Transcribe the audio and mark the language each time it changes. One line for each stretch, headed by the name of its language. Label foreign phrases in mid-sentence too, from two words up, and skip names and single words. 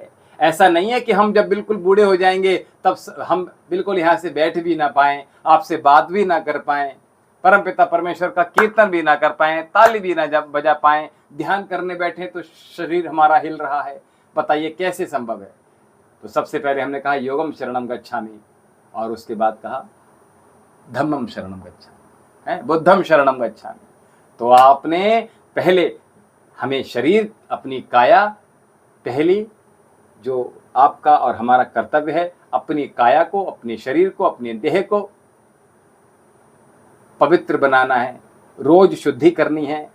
Hindi: ऐसा नहीं है कि हम जब बिल्कुल बूढ़े हो जाएंगे तब हम बिल्कुल यहाँ से बैठ भी ना पाएं, आपसे बात भी ना कर पाएं, परमपिता परमेश्वर का कीर्तन भी ना कर पाएं, ताली भी ना जब बजा पाएं, ध्यान करने बैठे तो शरीर हमारा हिल रहा है। बताइए कैसे संभव है? तो सबसे पहले हमने कहा
Pali: योगम शरणम गच्छामि
Hindi: और उसके बाद कहा
Pali: धम्मम शरणम गच्छामि, बुद्धम शरणम गच्छामि।
Hindi: तो आपने पहले हमें शरीर, अपनी काया, पहली जो आपका और हमारा कर्तव्य है, अपनी काया को, अपने शरीर को, अपने देह को पवित्र बनाना है, रोज शुद्धि करनी है।